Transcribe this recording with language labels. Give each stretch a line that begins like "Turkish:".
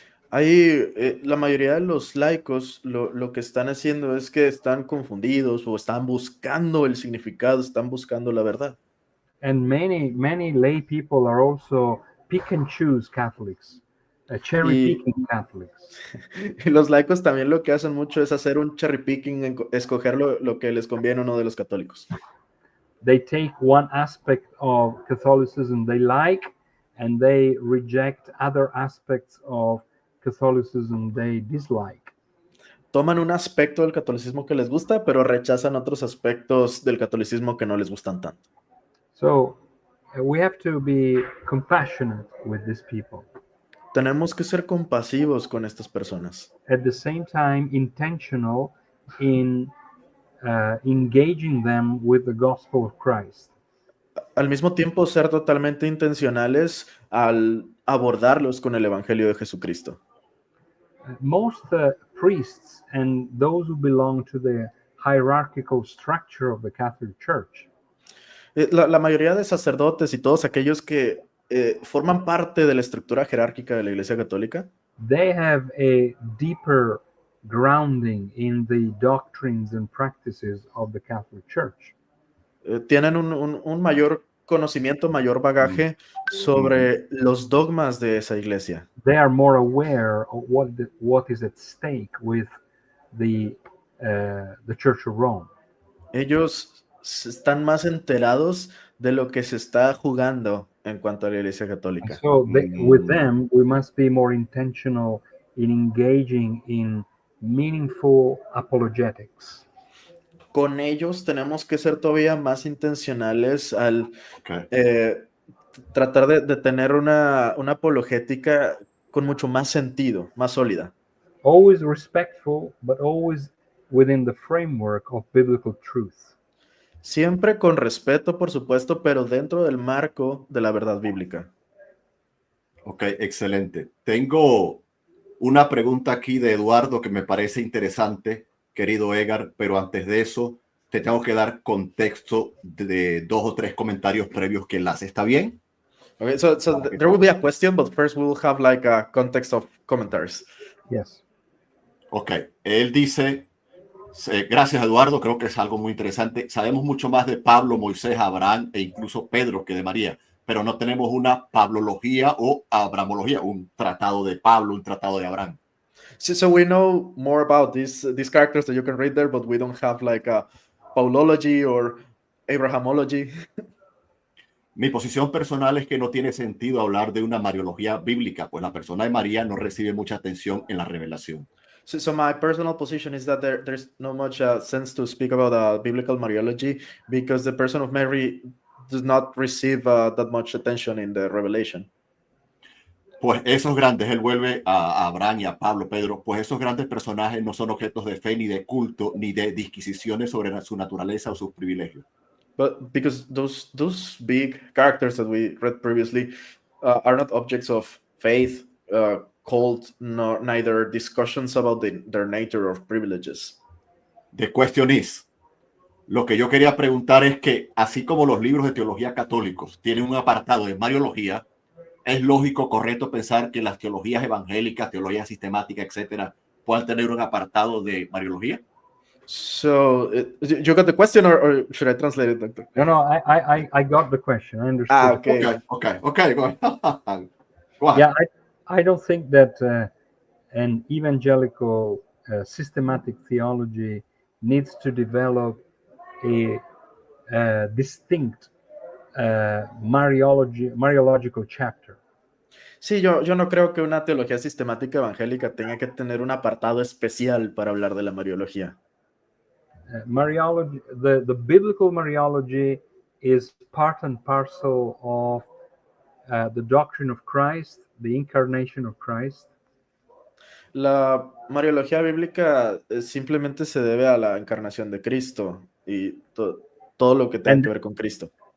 Spanish: Ahí la mayoría de los laicos lo que están haciendo es que están confundidos o están buscando el significado, están buscando la verdad.
English: And many lay people are also pick and choose Catholics, cherry picking Catholics.
Spanish: Y los laicos también lo que hacen mucho es hacer un cherry picking, escoger lo que les conviene a uno de los católicos.
English: They take one aspect of Catholicism they like, and they reject other aspects of Catholicism they dislike.
Spanish: Toman un aspecto del catolicismo que les gusta, pero rechazan otros aspectos del catolicismo que no les gustan tanto.
English: So we have to be compassionate with these people.
Spanish: Tenemos que ser compasivos con estas personas.
English: At the same time, intentional in engaging them with the gospel of Christ.
Spanish: Al mismo tiempo, ser totalmente intencionales al abordarlos con el evangelio de Jesucristo.
English: Most priests and those who belong to the hierarchical structure of the Catholic Church.
Spanish: La mayoría de sacerdotes y todos aquellos que forman parte de la estructura jerárquica de la Iglesia Católica,
English: they have a deeper grounding in the doctrines and practices of the Catholic Church.
Spanish: Tienen un mayor conocimiento, mayor bagaje sobre los dogmas de esa iglesia.
English: They are more aware of what is at stake with the Church of Rome.
Spanish: Ellos están más enterados de lo que se está jugando en cuanto a la Iglesia Católica.
English: So with them, we must be more intentional in engaging in meaningful apologetics.
Spanish: Con ellos tenemos que ser todavía más intencionales al
English: Okay.
Spanish: tratar de tener una apologética con mucho más sentido, más sólida.
English: Always respectful, but always within the framework of biblical truth.
Spanish: Siempre con respeto, por supuesto, pero dentro del marco de la verdad bíblica. Ok, excelente. Tengo una pregunta aquí de Eduardo que me parece interesante, querido Edgar, pero antes de eso te tengo que dar contexto de 2 o 3 comentarios previos que enlace. ¿Está bien?
English: Okay, so there will be a question, but first we'll have like a context of commentaries. Yes.
Spanish: Ok, él dice, gracias Eduardo, creo que es algo muy interesante. Sabemos mucho más de Pablo, Moisés, Abraham e incluso Pedro que de María, pero no tenemos una pablología o abramología, un tratado de Pablo, un tratado de Abraham.
English: So we know more about these characters that you can read there, but we don't have like a Paulology or Abrahamology.
Spanish: Mi posición personal es que no tiene sentido hablar de una mariología bíblica, pues la persona de María no recibe mucha atención en la revelación.
English: So my personal position is that there's no much sense to speak about biblical Mariology because the person of Mary does not receive that much attention in the revelation.
Spanish: Pues esos grandes, él vuelve a Abraham y a Pablo, Pedro, pues esos grandes personajes no son objetos de fe, ni de culto, ni de disquisiciones sobre su naturaleza o sus privilegios.
English: But because those big characters that we read previously are not objects of faith, called, nor neither discussions about their nature or privileges. The question is,
Spanish: lo que yo quería preguntar es que, así como los libros de teología católicos tienen un apartado de mariología, es lógico, correcto pensar que las teologías evangélicas, teología sistemática, etcétera, puedan tener un apartado de mariología.
English: So, you got the question, or should I translate it, Doctor? No, I got the question. I understood. Okay. Okay. Go ahead. Yeah, I don't think that an evangelical systematic theology needs to develop a distinct Mariological chapter.
Spanish: Sí, yo no creo que una teología sistemática evangélica tenga que tener un apartado especial para hablar de la Mariología.
English: Mariology, the biblical Mariology is part and parcel of the doctrine of Christ, the incarnation of Christ.
Spanish: La Mariología bíblica simplemente se debe a la encarnación de Cristo y todo lo que tenga que ver con Cristo.